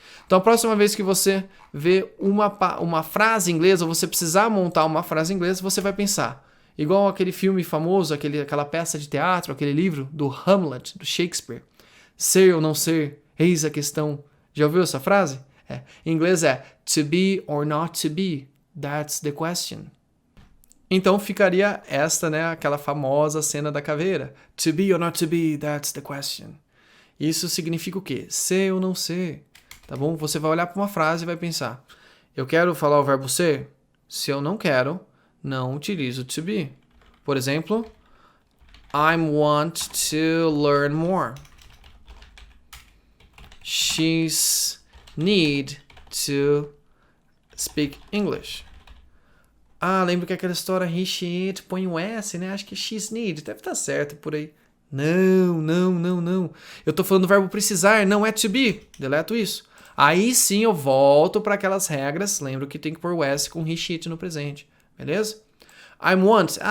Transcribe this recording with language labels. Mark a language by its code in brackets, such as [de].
[pt] Então, a próxima vez que você vê uma frase inglesa, ou você precisar montar uma frase inglesa, você vai pensar, igual aquele filme famoso, aquela peça de teatro, aquele livro do Hamlet, do Shakespeare. Ser ou não ser, eis a questão. Já ouviu essa frase? Em inglês é [en] to be or not to be, that's the question. [pt] Então ficaria esta, né, aquela famosa cena da caveira. [en] To be or not to be, that's the question. [pt] Isso significa o quê? Ser ou não ser. Tá bom? Você vai olhar para uma frase e vai pensar, eu quero falar o verbo ser? Se eu não quero, não utilizo to be. [en] Por exemplo, I want to learn more. She's need to speak English. [pt] Lembro que aquela história he, she, it, põe um S, né? Acho que [en] she's need. [pt] Deve estar certo por aí. Não. Eu tô falando do verbo precisar, não é to be. Deleto isso. Aí sim eu volto para aquelas regras. Lembro que tem que pôr o S com he, she, it no presente. Beleza? [en] I want.